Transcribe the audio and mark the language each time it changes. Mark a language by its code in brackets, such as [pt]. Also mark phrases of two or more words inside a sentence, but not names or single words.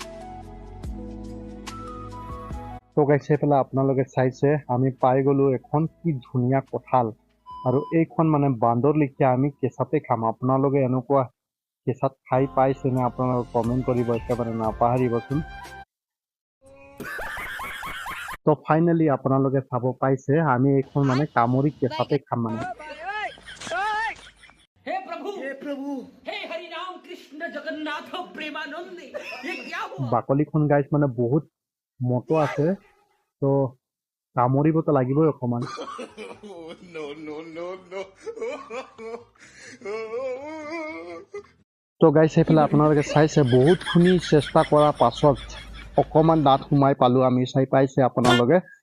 [as] তো গাইজ সেইফালে আপোনালোকে চাইছে আমি পাই গ'লো এখন কি ধুনীয়া কঁঠাল আৰু এইখন মানে বান্দৰ লেখীয়া আমি কেঁচাতে খাম আপোনালোকে এনেকুৱা কেঁচাত খাই পাইছেনে আপোনালোকে কমেণ্ট কৰিব একেবাৰে নাপাহৰিবচোন তো ফাইনেলি আপোনালোকে চাব পাইছে আমি এইখন মানে কামুৰি কেঁচাতে খাম মানে [hi] हे प्रभु हे हरि राम कृष्ण जगन्नाथ प्रेमानंद ये क्या हुआ [as] বাকলিখন গাইজ মানে বহুত মটো আছে তো কামুৰিবতো লাগিবই অকণমান তো গাইজ সেইফালে আপোনালোকে চাইছে বহুতখিনি চেষ্টা কৰাৰ পাছত অকণমান দাঁত সোমাই পালো আমি চাই পাইছে আপোনালোকে